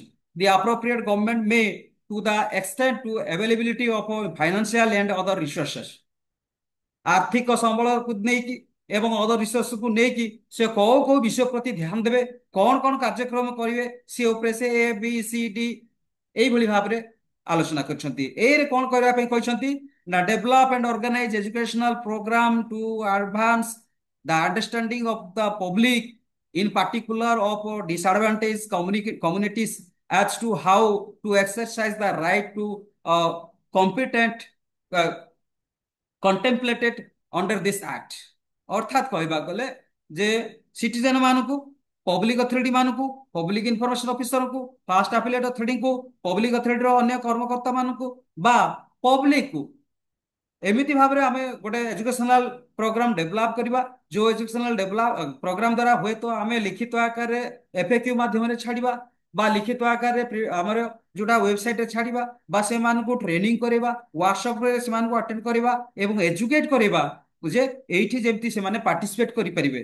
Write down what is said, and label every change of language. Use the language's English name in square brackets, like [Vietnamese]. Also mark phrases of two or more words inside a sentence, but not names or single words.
[English] the appropriate government may to the extend to availability of financial and other resources, [Odia] ଆର୍ଥିକ ସମ୍ବଳକୁ ନେଇକି ଏବଂ ଅଦର ରିସୋର୍ସକୁ ନେଇକି ସେ କୋଉ କୋଉ ବିଷୟ ପ୍ରତି ଧ୍ୟାନ ଦେବେ, କଣ କଣ କାର୍ଯ୍ୟକ୍ରମ କରିବେ, ସେ ଉପରେ ସେ ଏ ବି ସି ଡି এইଭଳି ଭାବରେ ଆଲୋଚନା କରିଛନ୍ତି। ଏରେ କଣ କରିବା ପାଇଁ କହିଛନ୍ତି ନା [English] develop and organize educational program to advance the understanding of the public in particular of disadvantaged communities as to how to exercise the right to competent uh, contemplated under this act। [Odia] ଅର୍ଥାତ୍ କହିବାକୁ ଗଲେ ଯେ ସିଟିଜେନ ମାନଙ୍କୁ, [English] public authority [Odia] ମାନଙ୍କୁ, [English] public information [Odia] ଅଫିସରଙ୍କୁ, [English] first affiliate [Odia] ଅଥରିଟିଙ୍କୁ, ପବ୍ଲିକ ଅଥରିଟିର ଅନ୍ୟ କର୍ମକର୍ତ୍ତା ମାନଙ୍କୁ ବା ପବ୍ଲିକକୁ ଏମିତି ଭାବରେ ଆମେ ଗୋଟେ [English] educational program develop [Odia] କରିବା ଯୋଉ [English] educational develop program [Odia] ଦ୍ୱାରା ହୁଏତ ଆମେ ଲିଖିତ ଆକାରରେ ଏଫଏକ୍ୟୁ ମାଧ୍ୟମରେ ଛାଡ଼ିବା ବା ଲିଖିତ ଆକାରରେ ଆମର ଯୋଉଟା ୱେବସାଇଟରେ ଛାଡ଼ିବା ବା ସେମାନଙ୍କୁ ଟ୍ରେନିଂ କରିବା, ୱାର୍କସପରେ ସେମାନଙ୍କୁ ଆଟେଣ୍ଡ କରିବା ଏବଂ ଏଜୁକେଟ କରିବା ଯେ ଏଇଠି ଯେମିତି ସେମାନେ ପାର୍ଟିସିପେଟ କରିପାରିବେ।